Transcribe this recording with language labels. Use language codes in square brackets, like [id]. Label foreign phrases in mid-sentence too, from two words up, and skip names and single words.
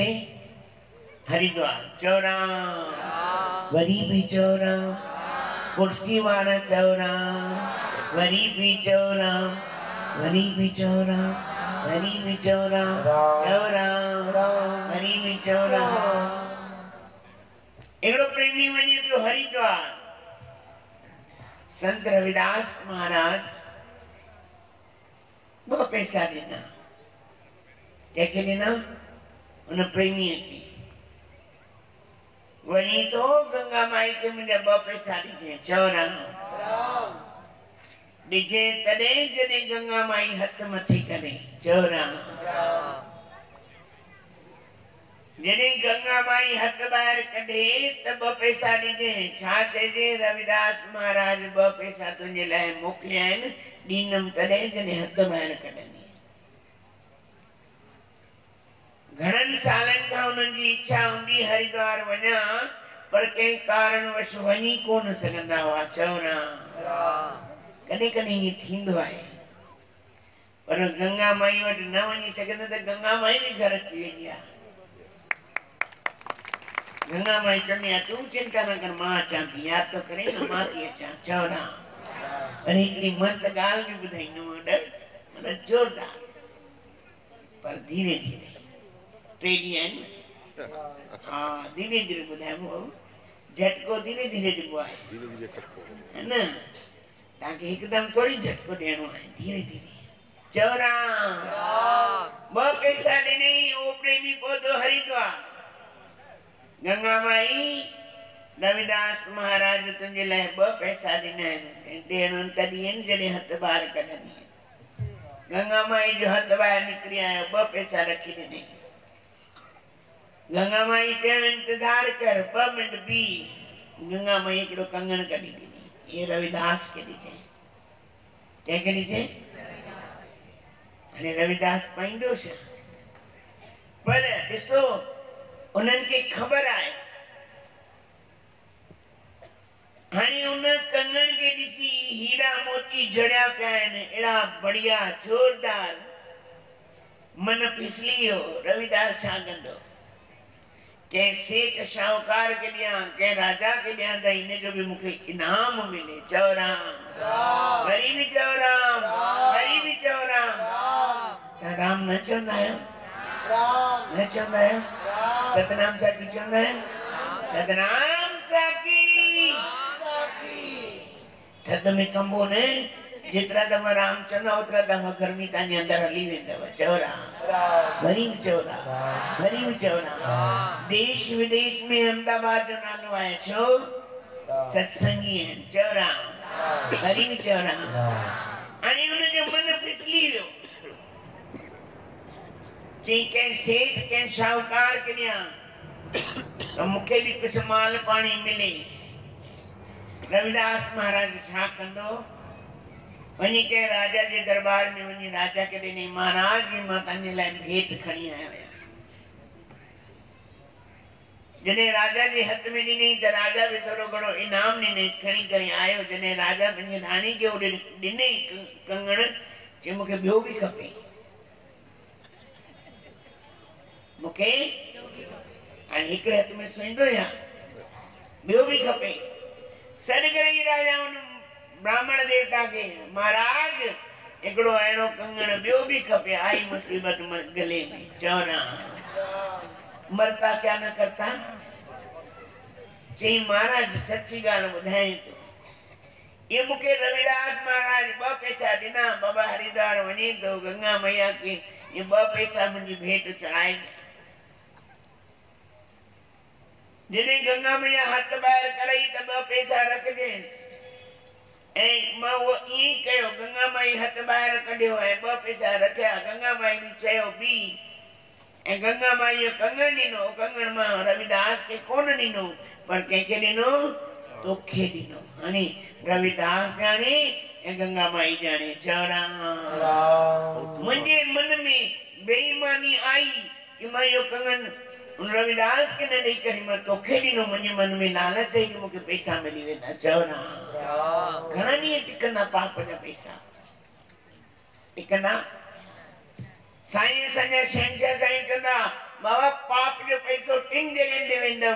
[sd] हरिद्वार। चओ राम। वरी बि चओ राम। कुर्सी वारा चओ राम। वरी बि चओ राम। वरी बि चओ राम। वरी बि चओ राम। चओ राम। वरी बि चओ राम। हिकिड़ो प्रेमी वञे पियो हरिद्वार। संत रविदास महाराज 2 पैसा ॾिना। कंहिंखे ॾिना? उन प्रेमीअ खे। वञी तो गंगा माई खे मुंहिंजा 2 पैसा ॾिजांइ। चओ राम। ॾिजे तॾहिं जॾहिं गंगा माई हथ मथे करे। चओ राम। जॾहिं गंगा माई हथ ॿाहिरि कढे त 2 पैसा ॾिजे। छा चइजे? रविदास महाराज 2 पैसा तुंहिंजे लाइ मोकिलिया आहिनि, ॾींदमि तॾहिं जॾहिं हथ ॿाहिरि कढंदी। घणनि सालनि खां उन्हनि जी इच्छा हूंदी हरिद्वार वञा, पर कंहिं कारणवश वञी कोन सघंदा हुआ। चओ राम। कॾहिं कॾहिं ईअं थींदो आहे, पर गंगा माई वटि न वञी सघंदा त गंगा माई बि घर अची वेंदी आहे। गंगा माई चवंदी आहे तूं चिंता न कर, मां अचां थी, यादि तो करे न, मां थी अचां। चओ राम। पर हिकिड़ी मस्त ॻाल्हि बि ॿुधाईंदुमि, मतलब जोरदार, पर धीरे धीरे। 3 ॾींहं आहिनि न। हाँ, धीरे धीरे ॿुधाइबो, झटको धीरे धीरे ॾिबो आहे, [hi] है न? [sd] तव्हांखे हिकदमि थोड़ी झटको ॾियणो आहे, धीरे धीरे। चओ राम। 2 पैसा ॾिनई, उहो प्रेमी पहुतो हरिद्वार। गंगा माई रविदास महाराज तुंहिंजे लाइ 2 पैसा ॾिना आहिनि, ॾियणो तॾहिं आहिनि जॾहिं हथ ॿाहिरि कढंदी। गंगा माई जो हथ ॿाहिरि निकिरी आयो, 2 पैसा रखी ॾिनई। गंगा माई चयो इंतजार कर, 2 मिंट बीह। गंगा माई हिकिड़ो कंगण कढी ॾिनी, ये रविदास के ॾिजे। कंहिंखे ॾिजे? अरे रविदास पाईंदो छा? पर ॾिसो उन्हनि खे ख़बर आहे, हाणे उन कंगण खे ॾिसी हीरा मोती जड़िया पिया आहिनि, अहिड़ा बढ़िया जोरदार, मन फिसली वियो। रविदास छा कंदो? कंहिं सेठ शाहूकार के ॾियां, कंहिं राजा के ॾियां त हिन जो बि मूंखे इनाम मिले। चओ राम। वरी बि चओ राम। वरी बि चओ राम। तव्हां राम न चवंदा आहियो? न चवंदा आहियो? सतनाम साखी चवंदा आहियो? सतनाम साखी। थध में कंबो न, जेतिरा दफ़ा राम चवंदा ओतिरा दफ़ा गर्मी तव्हांजे अंदरि हली वेंदव। चओ राम। वरी बि चओ राम। वरी बि चओ राम। देश विदेश में अहमदाबाद जो नालो आहे, छो? सत्संगी आहिनि। चओ राम। वरी बि चओ राम। हाणे हुनजो मन फिसली वियो, चई कंहिं सेठ कंहिं शाहूकार के ॾियां त मूंखे बि कुझु माल पाणी मिले। रविदास महाराज छा कंदो? वञी कंहिं राजा जे दरबार में वञी राजा के ॾिनई, महाराज जी मां तव्हांजे लाइ भेंट खणी आयो आहियां। जॾहिं राजा जे हथ में ॾिनई त राजा बि थोरो घणो इनाम ॾिनईसि, खणी करे आयो। जॾहिं राजा पंहिंजी राणी खे ओॾे ॾिनई कंगण, चई मूंखे ॿियो बि खपे, मूंखे हाणे हिकिड़े हथ में सुईंदो या ॿियो बि खपे। सॾ करे राजा हुन ब्राह्मण देवता खे, महाराज हिकिड़ो अहिड़ो कंगण ॿियो बि खपे, आई मुसीबत गले में। चओ राम। [hi] मरता क्या न करता। [sd] चई महाराज सच्ची ॻाल्हि ॿुधाए थो, ये मूंखे रविदास महाराज 2 पैसा ॾिना, बाबा हरिद्वार वञे थो, गंगा मैया खे ये 2 पैसा मुंहिंजी भेंट चढ़ाए। जॾहिं गंगा मैया हथ ॿाहिरि करई त 2 पैसा रखजेंसि, ऐं मां उहो ईअं ई कयो। गंगा माई हथ ॿाहिरि कढियो ऐं 2 पैसा रखिया। गंगा माई बि चयो बी, ऐं गंगा माई जो कंगण ॾिनो। कंगण मां रविदास खे कोन ॾिनो, पर कंहिंखे ॾिनो? तोखे ॾिनो। हाणे रविदास ॼाणे ऐं गंगा माई ॼाणे। चओ राम। मुंहिंजे मन में बेईमानी आई कि मां इहो कंगन रविदास के न ॾेई करे मां तोखे ॾिनो, मुंहिंजे मन में लालच आई कि मूंखे पैसा मिली वेंदा। चओ राम। घणा ॾींहं टिकंदा पाप जा पैसा? टिकंदा? साईं असांजा शहंशाह साईं चवंदा, बाबा पाप जो पैसो 3 जॻहियुनि ते वेंदव।